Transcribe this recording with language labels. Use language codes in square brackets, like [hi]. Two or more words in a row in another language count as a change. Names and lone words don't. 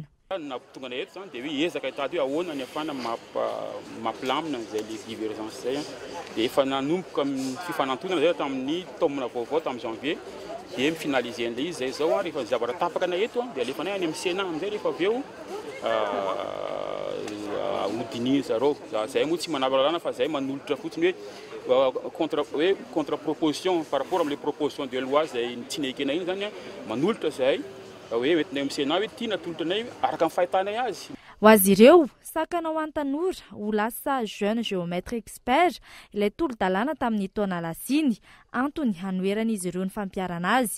[mg] Nahatonga eto zany dia hoe ezaka hitady hoe ahoana ny afana mampilamina izay le divergence zay dia efa nanomboka fifanantonana zay tamin'ny taomina vaovao tamin'ny janvier dia mifinaliser an'ilay izy zay zao rehefa zavatra tapaka na eto dia alefanay any amin'ny Sénat amin'izay rehefa avy eo hodiny zareo zay moa tsy manavaka fa zay manolotra fotsiny hoe [fr] contre proposition par rapport [mg] amin'ilay [fr] proposition de loi [mg] zay tsy nekena iny zany manolotra zay hoe entinay amin'ny Sénat hoe tia natolotranay araka amin'ny fahitanay azy. Ho azy ireo sakana ho an-tanora ho lasa [fr] jeune géomètre expert [mg] ilay tolo-dalàna tamin'ny taona lasiny antony hanoeran'izy ireo ny fampiarana azy.